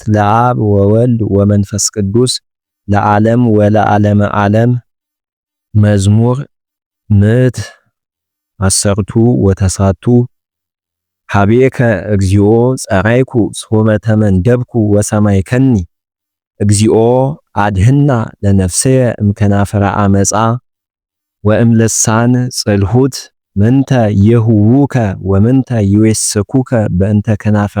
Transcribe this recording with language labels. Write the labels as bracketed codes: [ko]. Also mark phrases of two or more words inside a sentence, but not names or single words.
[gez] ለአብ ወወልድ ወመንፈስ ቅዱስ ለዓለም ወለዓለመ ዓለም። መዝሙር ምዕት አሰርቱ ወተሳቱ ሀቤከ እግዚኦ ጸራይኩ ሶመ ተመንደብኩ ወሰማይከኒ እግዚኦ አድህና ለነፍስየ እምከናፈረ አመፃ ወእምልሳን ጽልሁት ምንተ ይሁዉከ ወምንተ ይዌስኩከ በእንተ ከናፈረ